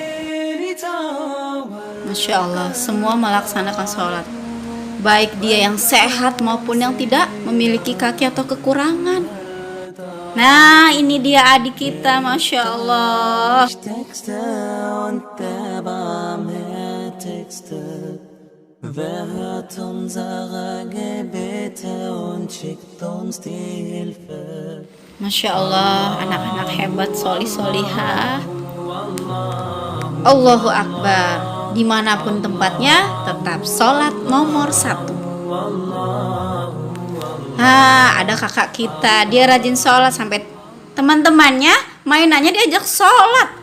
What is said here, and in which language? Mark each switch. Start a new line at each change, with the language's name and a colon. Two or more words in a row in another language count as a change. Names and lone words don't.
Arabic: ما شاء الله,
Indonesian: semua melaksanakan sholat, baik dia yang sehat maupun yang tidak memiliki kaki atau kekurangan. Nah, ini dia adik kita,
Arabic: ما شاء الله.
German: Wer hört unsere Gebete und schickt uns die Hilfe?
Arabic: ما شاء الله,
Indonesian: anak-anak hebat, solih-solihah.
Arabic: الله أكبر.
Indonesian: Dimanapun tempatnya, tetap sholat nomor 1. Ada kakak kita, dia rajin sholat sampai teman-temannya mainannya diajak sholat.